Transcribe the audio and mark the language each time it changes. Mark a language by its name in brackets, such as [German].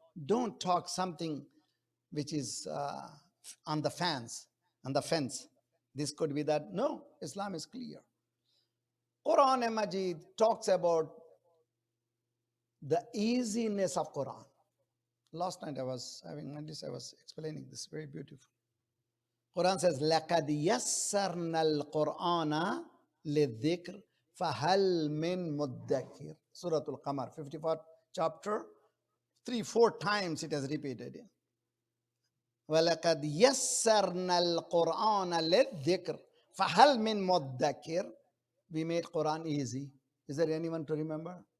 [English] Don't talk something which is on the fence. This could be that. No, Islam is clear. Quran and Majid talks about the easiness of Quran. Last night I was having Majlis, I was explaining this, very beautiful. Quran says, [Arabic] لَقَدْ يَسَّرْنَا الْقُرْآنَ لِلذِّكْرِ فَهَلْ مِن مُدَّكِرٍ. [English] Surah Al-Qamar, 54th chapter, 3-4 times it has repeated. [Arabic] وَلَقَدْ يَسَّرْنَا الْقُرْآنَ لِلذِّكْرِ فَهَلْ مِن مُدَّكِرٍ. [English] We made Quran easy. Is there anyone to remember?